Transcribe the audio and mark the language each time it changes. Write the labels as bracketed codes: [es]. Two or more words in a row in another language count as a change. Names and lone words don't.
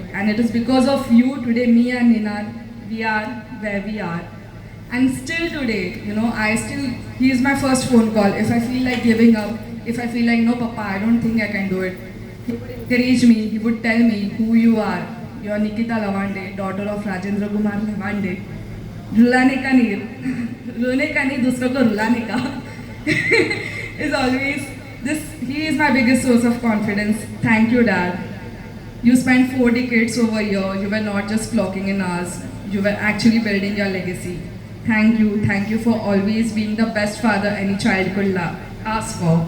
[en] And it is because of you, today, me and Ninad, we are where we are. And still today, he is my first phone call. If I feel like giving up, if I feel like, no, Papa, I don't think I can do it, he would encourage me, he would tell me who you are. You are Nikita Lavande, daughter of Rajendra Kumar Lavande. [hi] रुलाने का नहीं, रोने का नहीं, दूसरों को रुलाने का. [en] Is always this. He is my biggest source of confidence. Thank you, Dad. You spent 4 decades over here. You were not just clocking in hours. You were actually building your legacy. Thank you for always being the best father any child could ask for.